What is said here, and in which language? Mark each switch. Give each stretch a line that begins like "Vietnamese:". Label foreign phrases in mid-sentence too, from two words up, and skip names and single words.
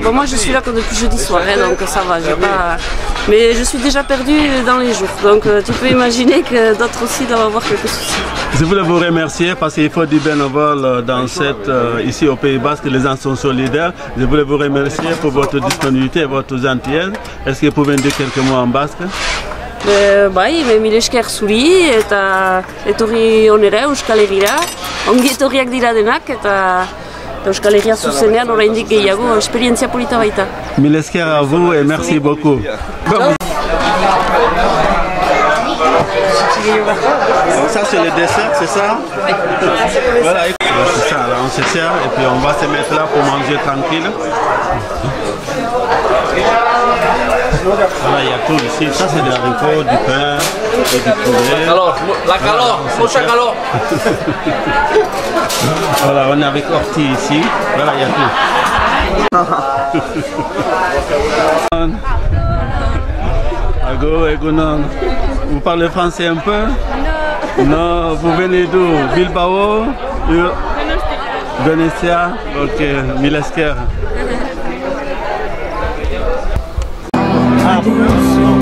French: Bon, moi je suis là que depuis jeudi soir, hein, donc ça va, j'ai pas... Mais je suis déjà perdue dans les jours, donc tu peux imaginer que d'autres aussi doivent avoir quelques soucis. Je voulais vous remercier parce qu'il faut du bénévole dans ici au Pays Basque, les gens sont solidaires. Je voulais vous remercier pour votre disponibilité et votre gentillesse. Est-ce que vous pouvez me dire quelques mots en basque?
Basque: Bai, mil esker zuri eta etorri onera Euskal Herrira. Ongi etorriak dira denak eta Euskal Herria zuzenean oraindik gehiago esperientzia polita baita. Mil esker
French: à vous et merci beaucoup. Ça c'est le dessert, c'est ça? Voilà, c'est ça, là, on se sert et puis on va se mettre là pour manger tranquille. Voilà, il y a tout ici, ça c'est des haricots, du pain, et du poulet.
Spanish: La calor, mucha calor.
French: Voilà, on est avec Orti ici, voilà, il y a tout.
Basque: Ago, Egunon.
French: Vous parlez français un peu? Non. Vous venez d'où? Bilbao? Venecia? Ok, Milesker.